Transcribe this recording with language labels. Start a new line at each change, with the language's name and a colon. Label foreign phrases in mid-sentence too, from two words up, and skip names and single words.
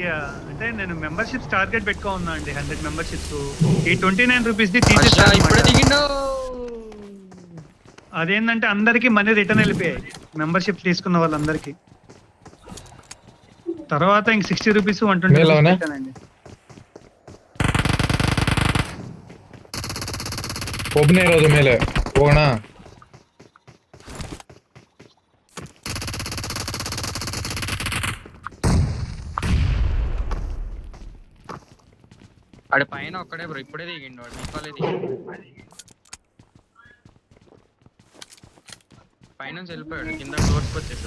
Telugu: అంటే నేను మెంబర్షిప్స్ టార్గెట్ పెట్టుకో ఉన్నా అండి, 100 మెంబర్షిప్స్. ఈ 29 రూపీస్ ది ఇప్పుడే తీసేస్తాను. దిగిండు. అదేంటంటే అందరికి మనీ రిటర్న్ వెళ్ళిపోయాయి, మెంబర్షిప్ తీసుకున్న వాళ్ళందరికీ. తర్వాత ఇంక 60 రూపీస్ 120 మేలోనే? రూపీస్ పెట్టానండి.
Kannada: ಒಬ್ಬನೇ ಇರೋದು ಮೇಲೆ ಹೋಗೋಣ.
Telugu: ఆడ పైన ఒక్కడే బ్రో, ఇప్పుడే దిగిండు వాడు. దీపాలే దిగిండు. పైనుంచి వెళ్ళిపోయాడు, కింద ఫ్లోర్స్కి వచ్చేసాడు.